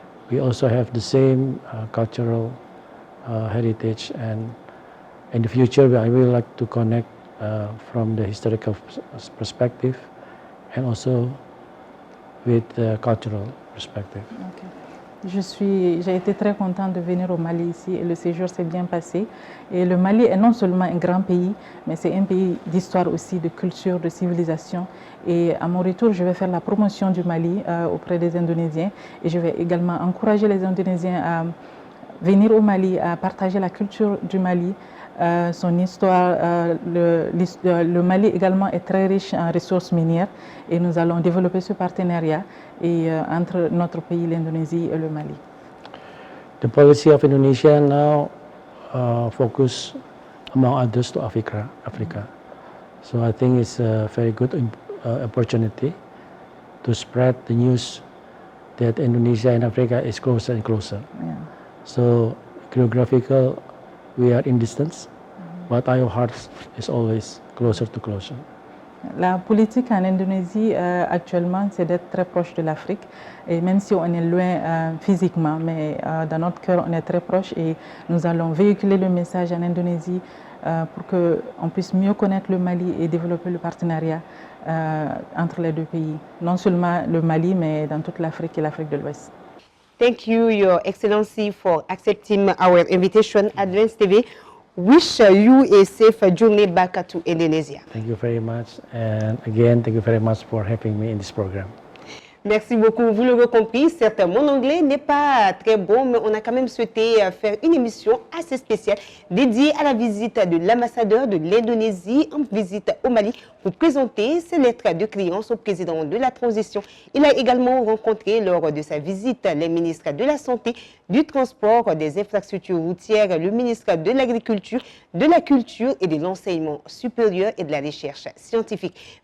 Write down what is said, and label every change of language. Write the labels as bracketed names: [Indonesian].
[English] We also have the same cultural heritage, and in the future I will like to connect from the historical perspective and also with the cultural perspective. Okay. [French] J'ai été très contente de venir au Mali ici et le séjour s'est bien passé. Et le Mali est non seulement un grand pays, mais c'est un pays d'histoire aussi, de culture, de civilisation. Et à mon retour, je vais faire la promotion du Mali auprès des Indonésiens et je vais également encourager les Indonésiens à venir au Mali, à partager la culture du Mali, son histoire. Le Mali également est très riche en ressources minières et nous allons développer ce partenariat entre notre pays, l'Indonésie et le Mali. [English] The policy of Indonesia now focus among others to Africa. So I think it's a very good opportunity to spread the news that Indonesia and Africa is closer and closer. Yeah. So geographical, we are in distance, but our hearts is always closer to closer. [French] La politique en Indonésie actuellement, c'est d'être très proche de l'Afrique, et même si on est loin physiquement, mais dans notre cœur, on est très proche et nous allons véhiculer le message en Indonésie pour qu'on puisse mieux connaître le Mali et développer le partenariat entre les deux pays. Non seulement le Mali, mais dans toute l'Afrique et l'Afrique de l'Ouest. [English] Thank you, Your Excellency, for accepting our invitation. Advance TV wish you a safe journey back to Indonesia. Thank you very much. And again, thank you very much for having me in this program. [French] Merci beaucoup. Vous l'aurez compris, certes, mon anglais n'est pas très bon, mais on a quand même souhaité faire une émission assez spéciale dédiée à la visite de l'ambassadeur de l'Indonésie en visite au Mali pour présenter ses lettres de créance au président de la transition. Il a également rencontré lors de sa visite les ministres de la Santé, du Transport, des infrastructures routières, le ministre de l'Agriculture, de la Culture et de l'Enseignement supérieur et de la Recherche scientifique.